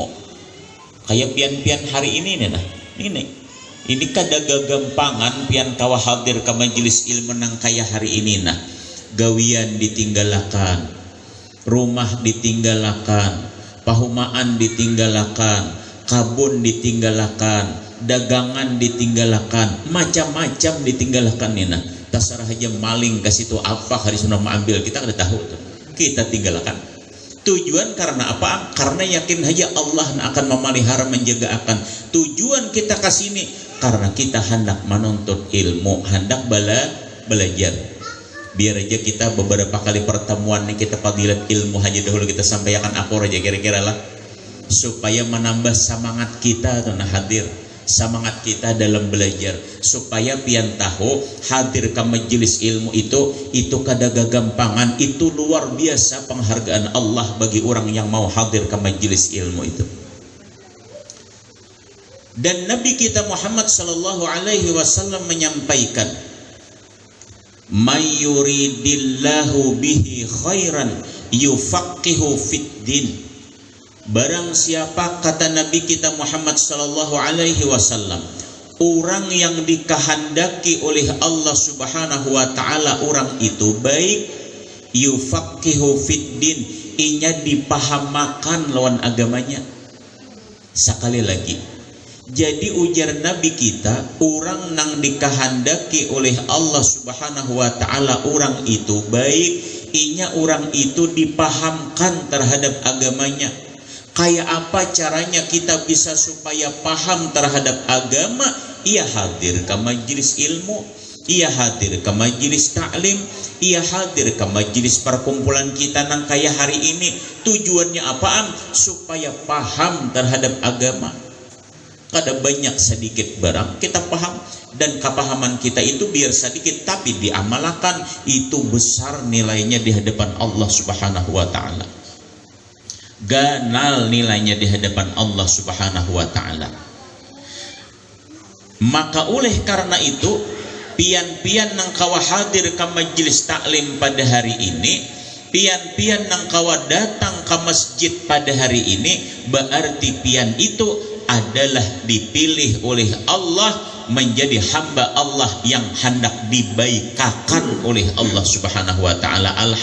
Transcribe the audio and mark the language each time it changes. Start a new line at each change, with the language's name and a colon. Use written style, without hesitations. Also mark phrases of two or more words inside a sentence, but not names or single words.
Banjar: Kayak pian-pian hari ini nih nah. Ini kada gagampangan pian kawa hadir ke majelis ilmu nang kayak hari ini nah. Gawian ditinggalakan, rumah ditinggalakan, pahumaan ditinggalakan, kabun ditinggalakan, dagangan ditinggalakan, macam-macam ditinggalakan nih nah. Tasarah aja maling ke situ apa hari sudah mengambil kita kada tahu tuh. Kita tinggalkan. Tujuan karena apa? Karena yakin aja Allah akan memelihara menjaga akan. Tujuan kita ke sini karena kita hendak menuntut ilmu, hendak belajar. Biar aja kita beberapa kali pertemuan nih kita fadilat ilmu aja dahulu kita sampaikan apa aja kira-kira lah supaya menambah semangat kita tuh nah hadir. Semangat kita dalam belajar supaya pian tahu hadir ke majelis ilmu itu kada gagampangan, itu luar biasa penghargaan Allah bagi orang yang mau hadir ke majelis ilmu itu. Dan Nabi kita Muhammad
Arabic: صلى الله عليه وسلم menyampaikan, "من يرد الله به خيرا يفقهه في الدين."
Banjar: Barang siapa, kata Nabi kita Muhammad
Arabic: صلى الله عليه وسلم,
Banjar: orang yang dikehendaki oleh Allah
Arabic: سبحانه وتعالى
Banjar: orang itu baik,
Arabic: يفقهه في الدين,
Banjar: inya dipahamakan lawan agamanya. Sekali lagi, jadi ujar Nabi kita, orang nang dikehendaki oleh Allah
Arabic: سبحانه وتعالى
Banjar: orang itu baik, inya orang itu dipahamkan terhadap agamanya. Kayak apa caranya kita bisa supaya paham terhadap agama? Ia hadir ke majelis ilmu, ia hadir ke majelis taklim, ia hadir ke majelis perkumpulan kita nang kayak hari ini. Tujuannya apaan? Supaya paham terhadap agama. Kada banyak sedikit barang kita paham, dan kepahaman kita itu biar sedikit tapi diamalkan itu besar nilainya di hadapan Allah
Arabic: سبحانه وتعالى.
Banjar: Ganal nilainya di hadapan Allah
Arabic: سبحانه وتعالى.
Banjar: Maka oleh karena itu pian-pian nang kawa hadir ke majelis taklim pada hari ini, pian-pian nang kawa datang ke masjid pada hari ini, berarti pian itu adalah dipilih oleh Allah menjadi hamba Allah yang hendak dibaikakan oleh Allah
Arabic: سبحانه وتعالى.